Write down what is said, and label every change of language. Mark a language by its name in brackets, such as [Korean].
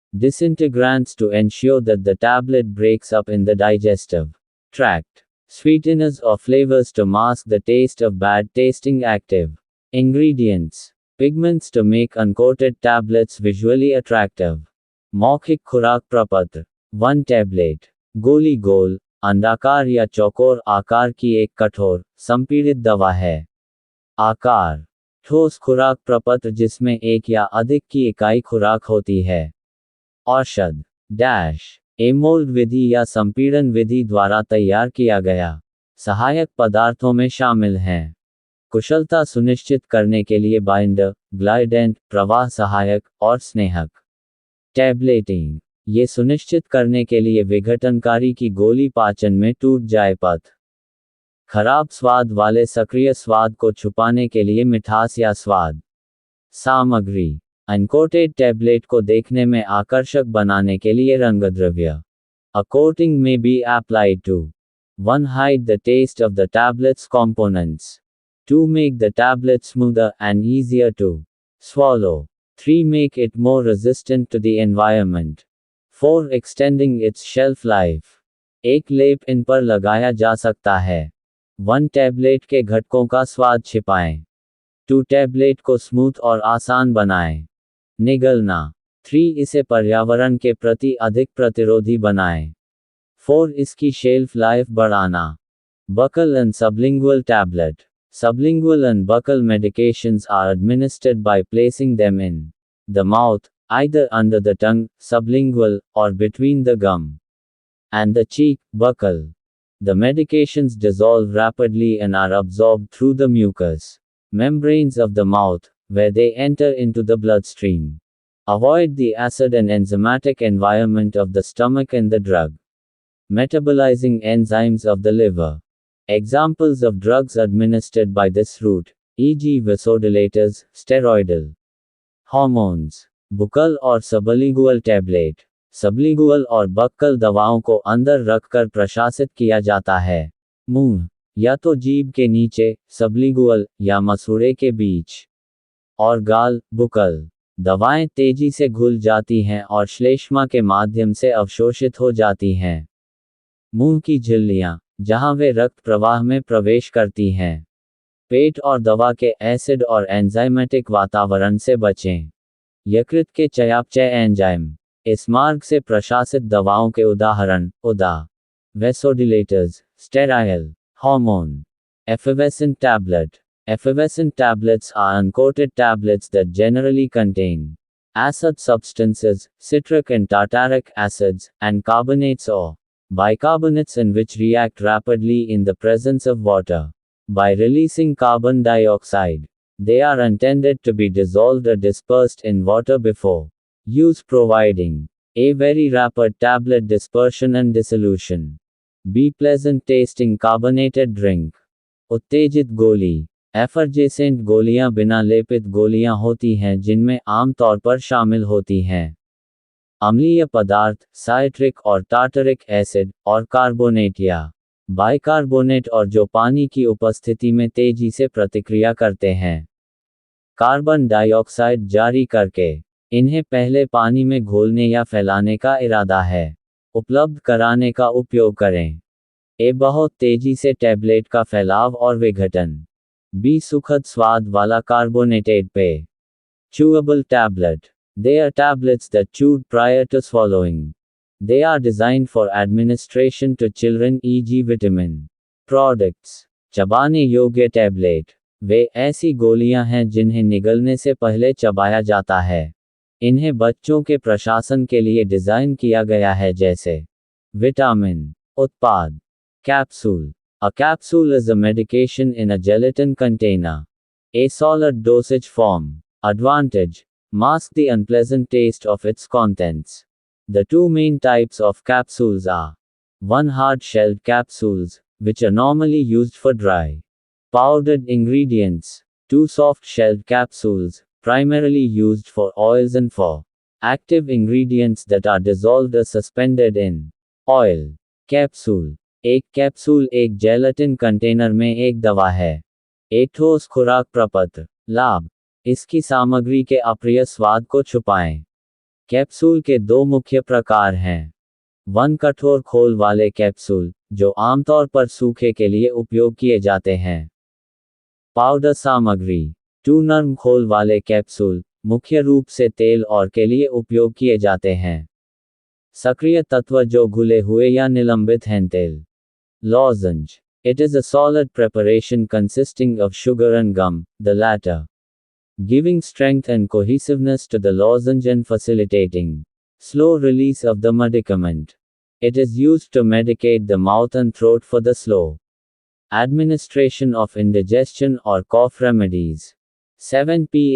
[English] Disintegrants to ensure that the tablet breaks up in the digestive tract. Sweeteners or flavors to mask the taste of bad tasting active ingredients. Pigments to make uncoated tablets visually attractive. [Hindi] मौखिक खुराक प्रपत्र. 1 tablet. गोली गोल, अंडाकार या चौकोर आकार की एक कठोर, संपीड़ित दवा है. आकार. ठोस खुराक प्रपत्र जिसमें एक या अधिक की इकाई खुराक होती है. औषध. डैश. एमोल्ड विधि या संपीड़न विधि द्वारा तैयार किया गया. सहायक पदार्थों में शामिल हैं. कुशलता सुनिश्चित करने के लिए बाइंडर, ग्लाइडेंट, प्रवाह सहायक, और स्नेहक. टैबलेटिंग. ये सुनिश्चित करने के लिए विघटनकारी की गोली पाचन में टूट जाए. पथ. खराब स्वाद वाले सक्रिय स्वाद को छुपाने के लिए मिठास या स्वाद. सामग्री. अनकोटेड टैबलेट को देखने में आकर्षक बनाने के लिए रंगद्रव्य. [English] A coating may be applied to 1. Hide the taste of the tablet's components. 2. Make the tablet smoother and easier to swallow. 3. Make it more resistant to the environment. 4. Extending its shelf life. [Hindi] एक लेप इन पर लगाया जा सकता है. 1. Tablet के घटकों का स्वाद छिपाएं. 2. टैबलेट को स्मूथ और आसान बनाएं. निगलना. 3. इसे पर्यावरण के प्रति अधिक प्रतिरोधी बनाएं. 4. इसकी शेल्फ लाइफ बढ़ाना. [English] Buccal and sublingual tablet. Sublingual and buccal medications are administered by placing them in the mouth, either under the tongue, sublingual, or between the gum and the cheek, buccal. The medications dissolve rapidly and are absorbed through the mucous membranes of the mouth, where they enter into the bloodstream. Avoid the acid and enzymatic environment of the stomach and the drug metabolizing enzymes of the liver. Examples of drugs administered by this route, e.g. vasodilators, steroidal hormones. [Hindi] बुकल और sublingual tablet. Sublingual और buckle दवाओं को अंदर रखकर प्रशासित किया जाता है. मुंह या तो जीभ के नीचे, सबलिंगुअल, या मसूड़े के बीच. और गाल, बुकल. दवाएं तेजी से घुल जाती हैं और श्लेष्मा के माध्यम से अवशोषित हो जाती हैं. मुंह की झिल्लियां, जहां वे रक्त प्रवाह में प्रवेश करती हैं. पेट और दवा के एसिड और एंजाइमेटिक वातावरण से बचें. यकृत के चयापचय एंजाइम. इस मार्ग से प्रशासित दवाओं के उदाहरण, [English] vasodilators, sterile hormone. Effervescent tablet. Effervescent tablets are uncoated tablets that generally contain acid substances, citric and tartaric acids, and carbonates or bicarbonates in which react rapidly in the presence of water by releasing carbon dioxide. They are intended to be dissolved or dispersed in water before use, providing a very rapid tablet dispersion and dissolution. B. Pleasant tasting carbonated drink. [Hindi] उत्तेजित गोली. एफरजेसेंट गोलियां बिना लेपित गोलियां होती हैं जिनमें आमतौर पर शामिल होती हैं अम्लीय पदार्थ, साइट्रिक और टार्टरिक एसिड, और कार्बोनेट या बाइकार्बोनेट और जो पानी की उपस्थिति में तेजी से प्रतिक्रिया करते हैं कार्बन डाइऑक्साइड जारी करके. इन्हें पहले पानी में घोलने या फैलाने का इरादा है उपलब्ध कराने का उपयोग करें. ए. बहुत तेजी से टैबलेट का फैलाव और विघटन. बी. सुखद स्वाद वाला कार्बोनेटेड पेय. [English] Chewable tablet. They are tablets that chewed prior to swallowing. They are designed for administration to children, e.g. vitamin products. [Hindi] चबाने योग्य टैबलेट. वे ऐसी गोलियां हैं जिन्हें निगलने से पहले चबाया जाता है. इन्हें बच्चों के प्रशासन के लिए डिजाइन किया गया है जैसे विटामिन उत्पाद. Capsule. [English] A capsule is a medication in a gelatin container. A solid dosage form. Advantage. Mask the unpleasant taste of its contents. The two main types of capsules are 1. Hard-shelled capsules, which are normally used for dry powdered ingredients. 2. Soft-shelled capsules, primarily used for oils and for active ingredients that are dissolved or suspended in oil. [Hindi] Capsule. एक capsule एक gelatin container में एक दवा है. एक ठोस खुराक प्रपत्र. लाभ. इसकी सामग्री के अप्रिय स्वाद को छुपाएं. कैप्सूल के दो मुख्य प्रकार हैं. 1. कठोर खोल वाले कैप्सूल, जो आमतौर पर सूखे के लिए उपयोग किए जाते हैं. पाउडर सामग्री. 2. नरम खोल वाले कैप्सूल, मुख्य रूप से तेल और के लिए उपयोग किए जाते हैं. सक्रिय तत्व जो घुले हुए या निलंबित हैं. तेल. Lozenge. [English] It is a solid preparation consisting of sugar and gum, the latter giving strength and cohesiveness to the lozenge and facilitating slow release of the medicament. It is used to medicate the mouth and throat for the slow administration of indigestion or cough remedies. 7.